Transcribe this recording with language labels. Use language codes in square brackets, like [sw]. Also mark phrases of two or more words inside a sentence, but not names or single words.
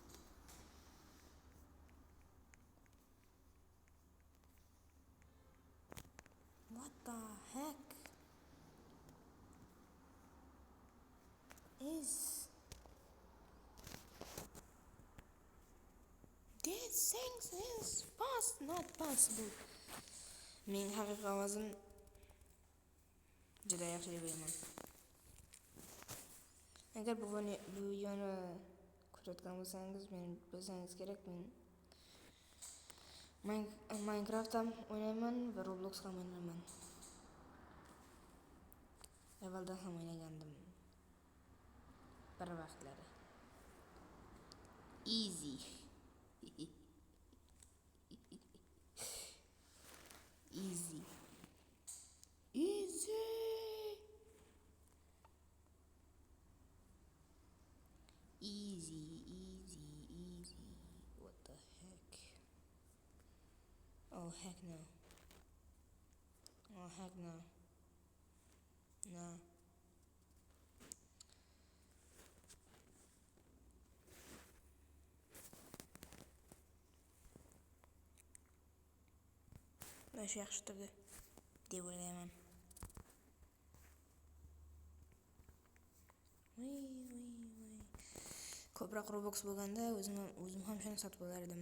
[en] What the heck is these things is not possible. [uz] Men haqiqiy ovozim juda yaxshi deb o'ylayman. Agar bu videoni ko'rayotgan bo'lsangiz, meni bilsangiz kerak. Men Minecraft ham o'ynayman va Roblox ham o'ynayman. Avvalda ham o'ynagandim. Bir vaqtlari. [en] Easy. Easy. Easy. Easy. What the heck? Oh heck no. Oh heck no. No. [uz] Shu yaxshi turdi deb o'ylayman. Ko'proq Roblox bo'lganda o'zim ham shuni sotib olardim.